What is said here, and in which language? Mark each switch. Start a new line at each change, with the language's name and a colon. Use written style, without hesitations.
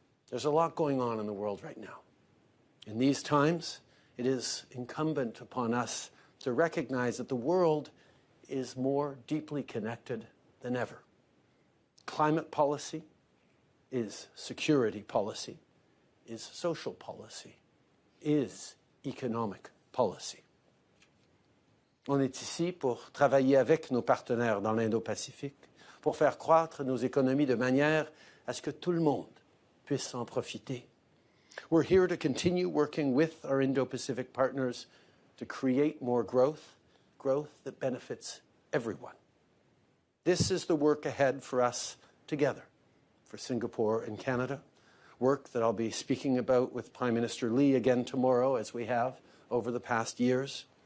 English: There's a lot going on in the world right now. In these times, it is incumbent upon us to recognize that the world is more deeply connected than ever. Climate policy is security policy, is social policy, is economic policy.
French: On est ici pour travailler avec nos partenaires dans l'Indo-Pacifique, pour faire croître nos économies de manière à ce que tout le monde puisse en profiter.
English: We're here to continue working with our Indo-Pacific partners to create more growth, growth that benefits everyone. This is the work ahead for us together, for Singapore and Canada, work that I'll be speaking about with Prime Minister Lee again tomorrow, as we have over the past years.